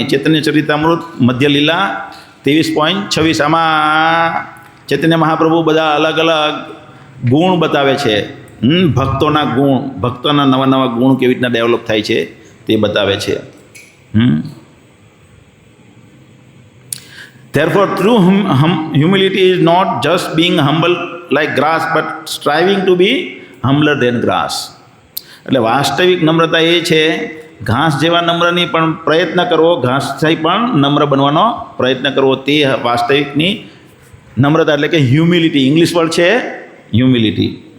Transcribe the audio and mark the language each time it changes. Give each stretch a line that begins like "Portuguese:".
Gujarati: ચૈતન્ય ચરિતામૃત મધ્ય લીલા 23.26. આમાં ચૈતન્ય મહાપ્રભુ બધા અલગ અલગ ગુણ બતાવે છે. ભક્તોના ગુણ, ભક્તોના નવા નવા ગુણ કેવી રીતના ડેવલપ થાય છે તે બતાવે છે.
English: Therefore, true humility is not just being humble like grass, but striving to be humbler than grass.
Gujarati: એટલે વાસ્તવિક નમ્રતા એ છે, ઘાસ જેવા નમ્ર નહીં, પણ પ્રયત્ન કરવો, ઘાસથી પણ નમ્ર બનવાનો પ્રયત્ન કરવો, તે વાસ્તવિકની નમ્રતા. એટલે કે હ્યુમિલિટી, ઇંગ્લિશ વર્ડ છે હ્યુમિલિટી.